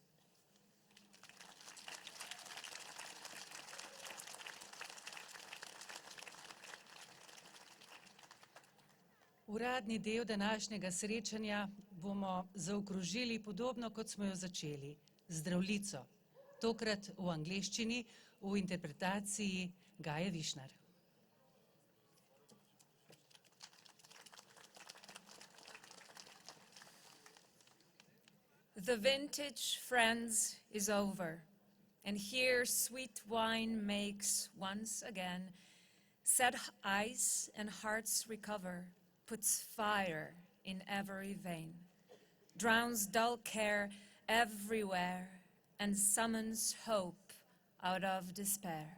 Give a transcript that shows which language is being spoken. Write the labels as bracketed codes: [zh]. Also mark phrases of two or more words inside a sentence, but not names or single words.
[sl] Uradni del današnjega srečanja bomo zaokrožili podobno, kot smo jo začeli, Zdravljico, tokrat v angleščini, v interpretaciji Gaje Višnar. [en] The vintage, friends, is over, and here sweet wine makes once again sad eyes and hearts recover, puts fire in every vein, drowns dull care everywhere, and summons hope out of despair.